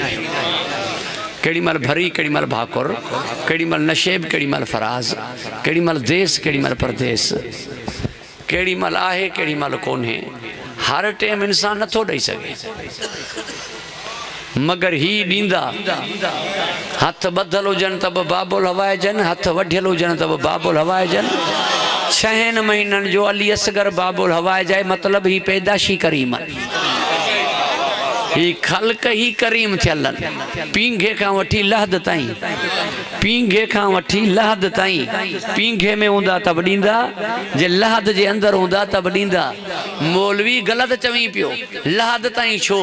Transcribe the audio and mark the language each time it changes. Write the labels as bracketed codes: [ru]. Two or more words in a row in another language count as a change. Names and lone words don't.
[sd] केॾी महिल भरी, केॾी महिल भाकुर, केॾी महिल नशेब, केॾी महिल फराज़, केॾी महिल देस, केॾी महिल परदेस, केॾी महिल आहे, केॾी महिल कोन्हे। हर टाइम इंसान नथो ॾेई सघे, मगर ही ॾींदा। हथ ॿधल हुजनि त बि बाबुल हवाइजनि, हथ वढियल हुजनि त बि बाबुल हवाइजनि। 6 महीननि जो अली असगर बाबुल हवाइजाए, मतलब ही पैदाशी करीम, ही ख़ल्क़ ही करीम थियल। पींघे खां वठी लहद ताईं, पींघे खां वठी लहद ताईं। पींघे में हूंदा त बि ॾींदा, जे लहद जे अंदरि हूंदा त बि ॾींदा। मौलवी ग़लति चवीं पियो, लहद ताईं छो?